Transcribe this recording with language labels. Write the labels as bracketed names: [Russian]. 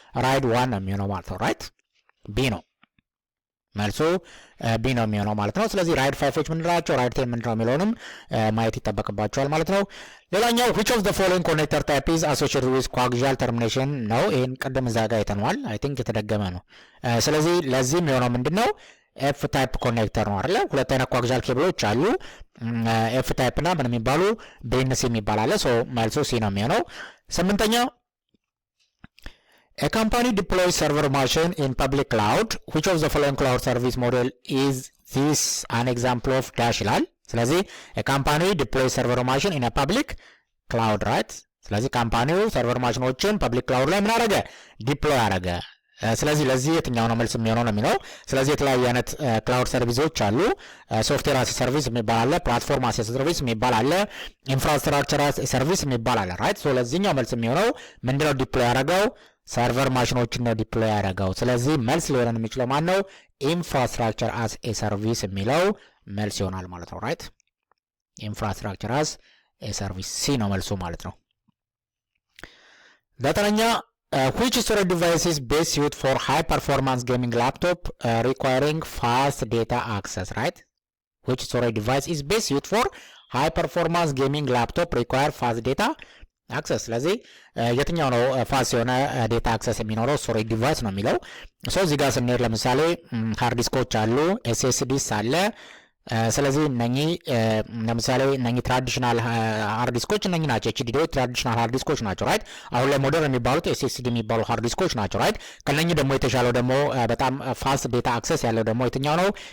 [Amharic] ራይድ 1 ነው የሚሆነው ማለት ነው ራይት። ቢ ነው መልሱ፣ ቢ ነው የሚሆነው ማለት ነው። ስለዚህ ራይድ 5ዎች ምንድናቸው፣ ራይድ 10 ምንድነው የሚለውንም ማየት ይጠበቅባቸዋል ማለት ነው። ሌላኛው [English] which of the following connector type is associated with coaxial termination [Amharic] ነው። ይሄን ቀደም እዛ ጋር አይተነዋል። አይ ቲንክ የተደገመ ነው። ስለዚህ ለዚህ የሚሆነው ምንድነው ኤፍ ታይፕ ኮኔክተር ነው አይደል? ሁለት አይነት ኮአክሲያል ኬብሎች አሉ። ኤፍ ታይፕ እና ምን የሚባሉ ቢኤንሲ የሚባል አለ። ሶ መልሱ ሲ ነው የሚሆነው። ስምንተኛ [English] a company deploys server machine in public cloud. Which of the following cloud service model is this an example of dash [Amharic] ይላል። ስለዚህ [English] a company deploys server machine in a public cloud right? [Amharic] ስለዚህ ካምፓኒው ሰርቨር ማሽኖችን ፐብሊክ ክላውድ ላይ ምን አደረገ? ዲፕሎይ አደረገ። ስለዚህ ለዚህ የትኛው ነው መልስ የሚሆነው ነው የሚለው። ስለዚህ የተለያዩ አይነት ክላውድ ሰርቪሶች አሉ። ሶፍትዌር አስ ሰርቪስ የሚባል አለ፣ ፕላትፎርም አስ ሰርቪስ የሚባል አለ፣ ኢንፍራስትራክቸር አስ ሰርቪስ የሚባል አለ ራይት። ሶ ለዚህኛው መልስ የሚሆነው ምንድነው? ዲፕሎይ ያደረገው ሰርቨር ማሽኖችን ነው ዲፕሎይ ያደረገው። ስለዚህ መልስ ሊሆን የሚችለው ማን ነው? ኢንፍራስትራክቸር አስ ኤ ሰርቪስ የሚለው መልስ ይሆናል ማለት ነው ራይት። ኢንፍራስትራክቸር አስ ኤ ሰርቪስ ሲ ነው መልሱ ማለት ነው። ዘጠነኛ [English] which storage device is best suited for high performance gaming laptop requiring fast data access right? Which storage device is best suited for high performance gaming laptop require fast data access? [Amharic] ስለዚህ የትኛው ነው ፋስት የሆነ ዴታ አክሰስ የሚኖረው ስቶሬጅ ዲቫይስ ነው የሚለው። ሶ እዚህ ጋር ስንሄድ ለምሳሌ ሃርድ ዲስኮች አሉ፣ ኤስኤስዲስ አለ። ስለዚህ እነኚህ ለምሳሌ እነኚህ ትራዲሽናል ሃርድ ዲስኮች እነኚህ ናቸው። ኤችዲዲዎች ትራዲሽናል ሃርድ ዲስኮች ናቸው ራይት። አሁን ላይ ሞደርን የሚባሉት ኤስኤስዲ የሚባሉ ሃርድ ዲስኮች ናቸው ራይት። ከነኚህ ደግሞ የተሻለው ደግሞ በጣም ፋስት ዴታ አክሰስ ያለው ደግሞ የትኛው ነው?